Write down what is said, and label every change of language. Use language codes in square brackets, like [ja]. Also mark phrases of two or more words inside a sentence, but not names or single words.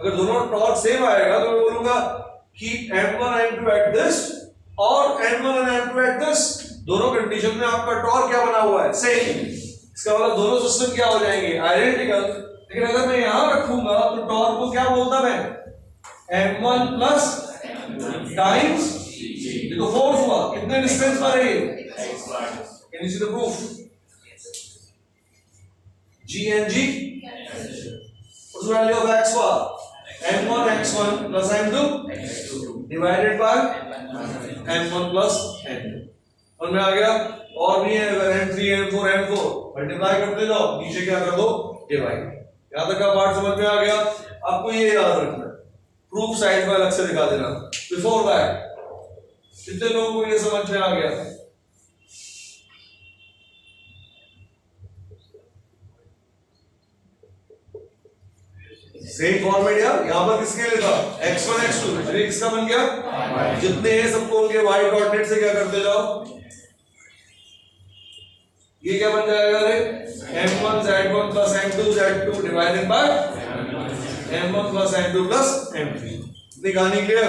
[hi] अगर दोनों [en] torque same [hi] आएगा तो मैं बोलूंगा [en] keep m1 m2 at this [hi] और m1 और m2 [en] at this, [hi] दोनों कंडीशन में आपका टॉर्क क्या बना हुआ है, सेम। इसका मतलब दोनों सिस्टम क्या हो जाएंगे, आइडेंटिकल। लेकिन अगर मैं यहां रखूंगा तो टॉर्क को क्या बोलता मैं, [en] m1 plus times, [hi] ये तो फोर्स हुआ, कितने डिस्टेंस पर है ये, [en] can you see the proof, g and g, what's the value of x bar, m1 x1 plus m2 divided by m1 plus m2। [hi] और में आ गया, और भी है, अगर m3 m4 m4 मल्टीप्लाई करते जाओ, नीचे क्या कर दो, डिवाइड। यहां तक का पार्ट समझ में आ गया? आपको ये याद रखना है, [en] proof side [hi] में अलग से दिखा देना। [en] before that [hi] कितने लोगों को ये समझ में आ गया? [en] same format [hi] यार, यहां पर किसके लिए था, x1 x2, अरे किसका बन गया, जितने हैं सबको उनके [en] y coordinate [hi] से क्या करते जाओ, ये क्या बन जाएगा, [en] m1 z1 plus m2 z2 divided by m1 plus m2 plus m3. [hi] इतनी कहानी क्लियर?